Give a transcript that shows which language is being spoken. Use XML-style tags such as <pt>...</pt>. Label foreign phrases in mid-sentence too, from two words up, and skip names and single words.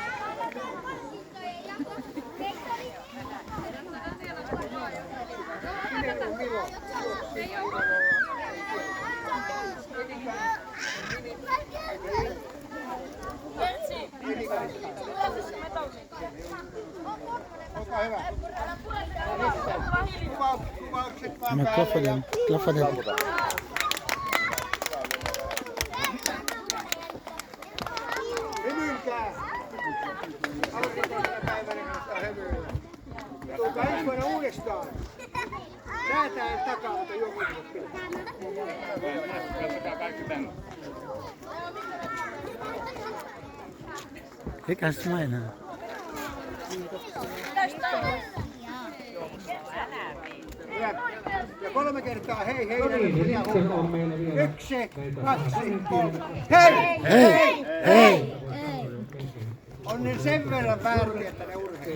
<fi>Sinne on Milo. Olkaa hyvä. Kuvaukset vaan</fi> <en>No, clap for them. Clap for them.</en> <fi>Hymyilkää! Aloitetaan tänä päivänä, kun on hymyillä. Tulkaa ensi vuonna uudestaan. Säätään takaa, mutta juomuutuvat pitää.</fi> <en>He can smile now.</en> <fi>Ja 3 kertaa hei hei. Yksi, 2, 3. Hei! Hei! Hei! On ne sen verran väärin, että ne urheilee.</fi>